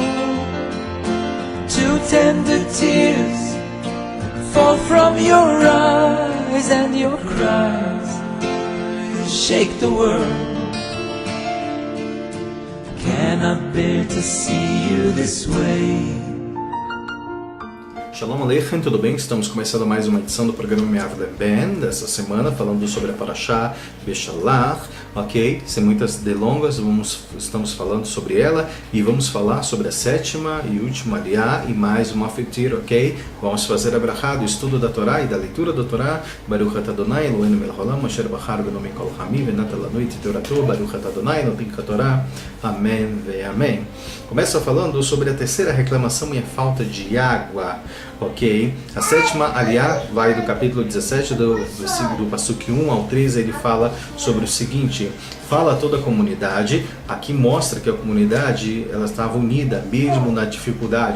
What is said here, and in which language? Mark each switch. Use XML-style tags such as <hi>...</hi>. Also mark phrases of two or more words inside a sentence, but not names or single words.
<en>Two tender tears fall from your eyes, and your cries shake the world. Cannot bear to see you this way.</en> <he>שלום עליכם,</he> <pt>tudo bem? Estamos começando mais uma edição do programa Me'avle Ben, dessa semana, falando sobre a Parashá Beshalach, ok? Sem muitas delongas, estamos falando sobre ela e vamos falar sobre a sétima e última Aliyah e mais uma Fetir, ok? Vamos fazer a brachá do estudo da Torá e da leitura da Torá.</pt> <he>ברוך אתה אדוני אלוהינו מלך העולם אשר בחר בנו מכל העמים ונתן לנו את תורתו. ברוך אתה אדוני נותן התורה.</he> <pt>Amém ve amém. Começa falando sobre a terceira reclamação e a falta de água. Ok, a sétima Aliyah vai do capítulo 17 do Pasuk 1 ao 13, ele fala sobre o seguinte: fala a toda a comunidade. Aqui mostra que a comunidade ela estava unida mesmo na dificuldade.</pt>